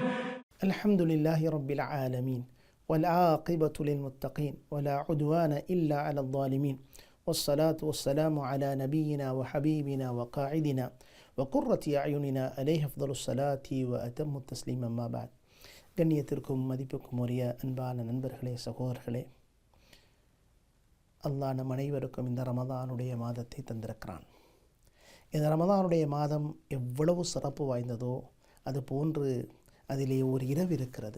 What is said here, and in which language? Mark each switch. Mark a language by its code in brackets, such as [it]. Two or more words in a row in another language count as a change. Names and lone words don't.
[ar] الحمد لله رب العالمين والعاقبة للمتقين ولا عدوان إلا على الظالمين والصلاة والسلام على نبينا وحبيبنا وقاعدنا وقرة أعيننا عليه أفضل الصلاة وأتم التسليم أما بعد. [ta] கண்ணியத்திற்கும் மதிப்புக்கும் உரிய அன்பான நண்பர்களே, சகோதரர்களே, அல்லாஹ் நம் அனைவருக்கும் இந்த ரமதானுடைய மாதத்தை தந்திருக்கிறான். இந்த ரமதானுடைய மாதம் எவ்வளவு சிறப்பு வாய்ந்ததோ அது போன்று அதிலே ஒரு இரவு இருக்கிறது.